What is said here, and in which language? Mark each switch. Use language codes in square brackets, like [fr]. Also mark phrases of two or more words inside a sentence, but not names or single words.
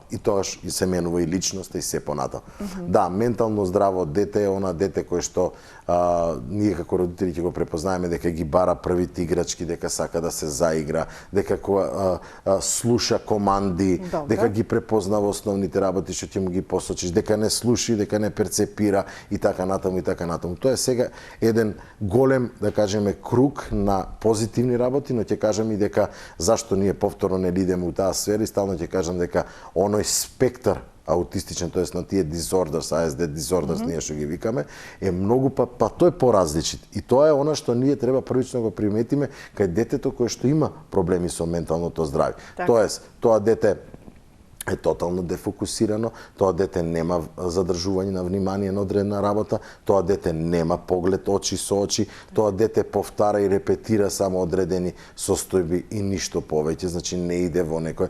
[mk] И тогаш се менува и личноста и се понатаму. Да, ментално здраво дете е она дете кое што ние како родители ќе го препознаеме дека ги бара првите играчки, дека сака да се заигра, дека слуша команди, дека ги препознава основните работи што ќе му ги посочиш, дека не слуши, дека не перцепира и така натаму и така натаму. Тоа е сега еден голем, да кажеме, круг на позитивни работи, но ќе кажам и дека зашто ние повторно не идеме у таа сфера и стално ќе кажам дека оној спектар аутистичен, тоест на тие [en] disorders, ASD disorders, [mk] ние што ги викаме, е многу па тој е поразличит. И тоа е она што ние треба првично го приметиме кај детето кое што има проблеми со менталното здравје. Тоест, тоа дете е тотално дефокусирано, тоа дете нема задржување на внимание на одредена работа, тоа дете нема поглед очи со очи, тоа дете повтара и репетира само одредени состојби и ништо повеќе, значи не иде во некој.